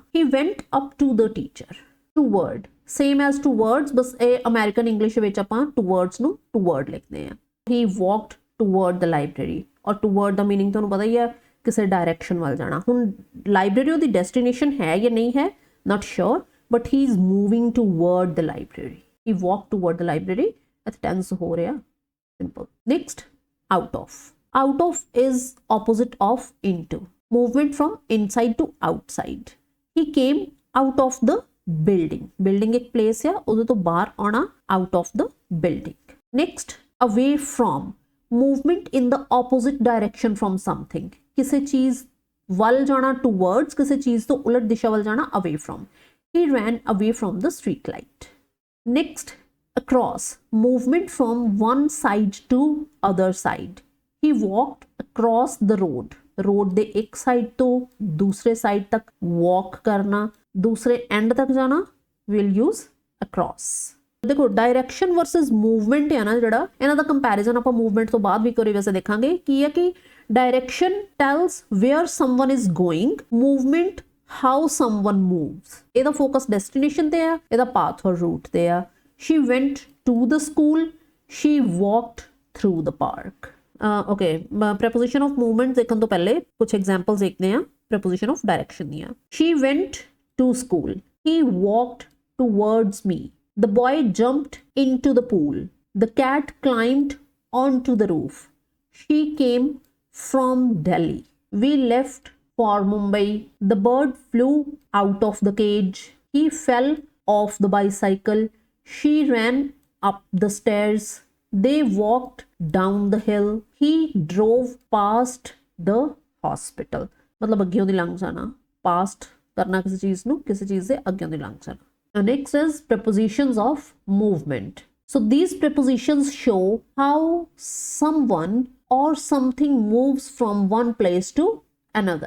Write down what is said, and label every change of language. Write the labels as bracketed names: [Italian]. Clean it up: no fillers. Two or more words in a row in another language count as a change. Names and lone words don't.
[English] he went up to the teacher। toward, same as towards, [Punjabi] ਬਸ ਇਹ [English] American English [Punjabi] ਵਿੱਚ ਆਪਾਂ towards ਨੂੰ toward ਲਿਖਦੇ ਆ। [English] he walked toward the library, [Punjabi] ਔਰ toward ਦਾ meaning ਤੁਹਾਨੂੰ ਪਤਾ ਹੀ ਹੈ ਕਿਸੇ direction ਵੱਲ ਜਾਣਾ। ਹੁਣ library ਉਹਦੀ destination ਹੈ ਜਾਂ ਨਹੀਂ ਹੈ, [English] not sure, but he is moving toward the library। he walked toward the library, [Punjabi] ਇੱਥੇ tense ਹੋ ਰਿਹਾ simple। [English] next, out of। out of is opposite of into, movement from inside to outside। he came out of the building, building एक place है, [Punjabi] ਉਹਦੇ ਤੋਂ ਬਾਹਰ ਆਉਣਾ, [English] out of the building। next, away from, movement in the opposite direction from something, [Punjabi] ਕਿਸੇ ਚੀਜ਼ ਵੱਲ ਜਾਣਾ towards, ਕਿਸੇ ਚੀਜ਼ ਤੋਂ ਉਲਟ ਦਿਸ਼ਾ ਵੱਲ ਜਾਣਾ [English] away from। he ran away from the street light। next, across, movement from one side to other side। he walked across the road, [Punjabi] road ਦੇ ਇੱਕ ਸਾਈਡ ਤੋਂ ਦੂਸਰੇ ਸਾਈਡ ਤੱਕ walk ਕਰਨਾ, ਦੂਸਰੇ end ਤੱਕ ਜਾਣਾ, [English] we'll use across। [Punjabi] ਦੇਖੋ [English] direction versus movement [Punjabi] ਹੈ ਨਾ ਜਿਹੜਾ, ਇਹਨਾਂ ਦਾ ਕੰਪੈਰੀਜ਼ਨ ਆਪਾਂ ਮੂਵਮੈਂਟ ਤੋਂ ਬਾਅਦ ਵੀ ਕਰੀ ਵੈਸੇ ਦੇਖਾਂਗੇ। ਕੀ ਹੈ ਕਿ [English] direction tells where someone is going, movement how someone moves. [Punjabi] ਇਹਦਾ [English] focus destination [Punjabi] ਤੇ ਆ, ਇਹਦਾ ਪਾਥ ਔਰ ਰੂਟ ਤੇ ਆ। [English] she went to the school, she walked through the park. okay, preposition of movement [Punjabi] ਦੇਖਣ ਤੋਂ ਪਹਿਲੇ ਕੁਝ ਐਗਜ਼ਾਮਪਲਸ ਦੇਖਦੇ ਆ [English] preposition of direction [Punjabi] ਦੀਆਂ। [English] she went to school, he walked towards me, the boy jumped into the pool, the cat climbed onto the roof, she came from Delhi, we left for Mumbai, the bird flew out of the cage, he fell off the bicycle, she ran up the stairs, they walked down the hill, he drove past the hospital। [Punjabi] मतलब ਅੱਗੇ ਦੀ ਲੰਘ ਜਾਣਾ, past ਕਰਨਾ ਕਿਸੇ ਚੀਜ਼ ਨੂੰ, ਕਿਸੇ ਚੀਜ਼ ਦੇ ਅੱਗੇ ਦੀ ਲੰਘ ਜਾਣਾ। [English] Next is prepositions of movement. So these prepositions show how someone or something moves from one place to another.